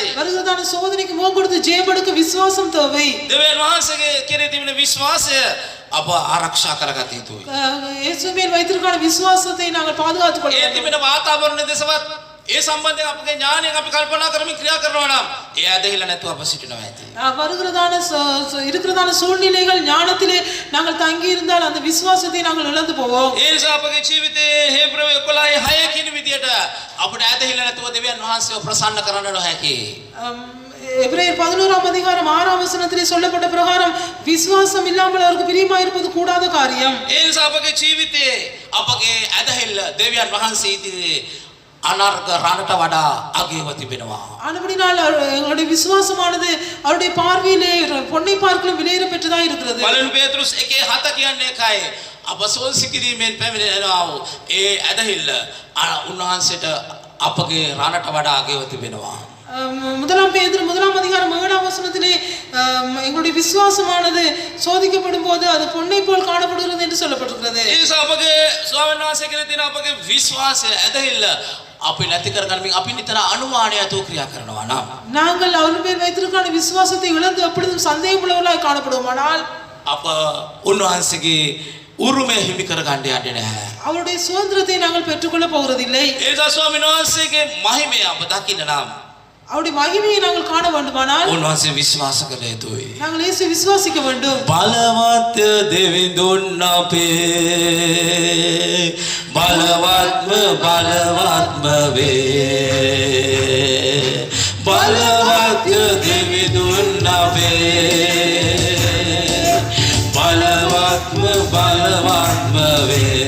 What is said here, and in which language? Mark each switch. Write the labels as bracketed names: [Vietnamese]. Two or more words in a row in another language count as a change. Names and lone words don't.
[Tamil] வருகிறதான சோதனைக்கு முகம் கொடுத்து ஜெயமெடுக்க விசுவாசம் தேவை. [Sinhala] දෙවියන් වහන්සේගේ කෙරේ තිබෙන විශ්වාසය අප ආරක්ෂා කරගත යුතුයි. [Tamil] இயேசுவின் வைத்திருக்கான விசுவாசத்தை நாங்கள் பாதுகாத்துக் கொள்ள [Sinhala] ඒ [Tamil] வேண்டும். [Sinhala] තිබෙන වාතාවරණ දෙසවත් ඒ සම්බන්ධයෙන් අපගේ ඥානයෙන් අපි කල්පනා කරමින් ක්‍රියා කරනවා නම් ඒ ඇදහිල්ල නැතුව අප සිටිනවා ඇති. [Tamil] வருகிறதான இருக்கிறதான சூழ்நிலைகள் ஞானத்திலே நாங்கள் தங்கி இருந்தால் அந்த விசுவாசத்தை நாங்கள் இழந்து போவோம். [Sinhala] ඒ නිසා අපගේ ජීවිතයේ හේබ්‍රව 11:6 කියන විදියට අපිට ඇදහිල්ල නැතුව දෙවියන් වහන්සේව ප්‍රසන්න කරන්න නොහැකි. [Tamil] எபிரேயர் 11ஆம் அதிகாரம் 6ஆம் வசனத்திலே சொல்லப்பட்ட பிரகாரம் விசுவாசம் இல்லாமல் அவருக்கு பிரியமாய் இருப்பது கூடாத காரியம். [Sinhala] ඒ නිසා අපගේ ජීවිතයේ අපගේ ඇදහිල්ල දෙවියන් වහන්සේ ඉදිරියේ අනර්ග රණට වඩා අගයව තිබෙනවා. [Tamil] ஆனபடினால் எங்களுடைய விசுவாசமானது அவருடைய பார்வையிலே பொன்னை பார்க்கலும் விலையேற பெற்றதா இருக்கிறது. [Sinhala] බලන්න පේතෘස් 1:7 කියන්නේ ඒකයි. අප සෝසි කිරීමෙන් පැමිණෙනවා වූ ඒ ඇදහිල්ල උන්වහන්සේට අපගේ රණට වඩා අගයව තිබෙනවා. [Tamil] முதலாம் பேதுரு முதலாம் அதிகாரம் 7ஆம் வசனத்திலே எங்களுடைய விசுவாசமானது சோதிக்கப்படும் போது அது பொன்னை போல் காணப்படுகிறது என்று சொல்லப்பட்டிருக்கிறது. [Sinhala] ඒ නිසා අපගේ ස්වාමීන් වහන්සේ කෙරෙහි තියෙන අපගේ විශ්වාසය ඇදහිල්ල අපි නැති කරගන්න අපි නිතර අනුමානය ඇතුව ක්‍රියා කරනවා නම් [Tamil] நாங்கள் அவர் மேல் வைத்திருக்கிற விசுவாசத்தை இழந்து அப்பொழுதும் சந்தேகம் உள்ளவர்களாய் காணப்படுவோமானால் [Sinhala] අප උන්වහන්සේගේ උරුමය හිමි කරගන්න යන්නේ නැහැ. [Tamil] அவருடைய சுதந்திரத்தை நாங்கள் பெற்றுக்கொள்ள போகிறதில்லை. [Sinhala] ඒ නිසා ස්වාමීන් වහන්සේගේ මහිමය අප දකින්න නම් [Tamil] அவருடைய மகிமையை நாங்கள் காண வேண்டுமானால் [Sinhala] උන්වහන්සේ විශ්වාස කළ යුතුයි. [Tamil] நாங்கள் இயேசு விசுவாசிக்க வேண்டும். [Sinhala] බලවත් දෙවිඳුන් අපේ බලවත්ම වේ. බලවත් දෙවිඳුන් අපේ බලවත්ම වේ.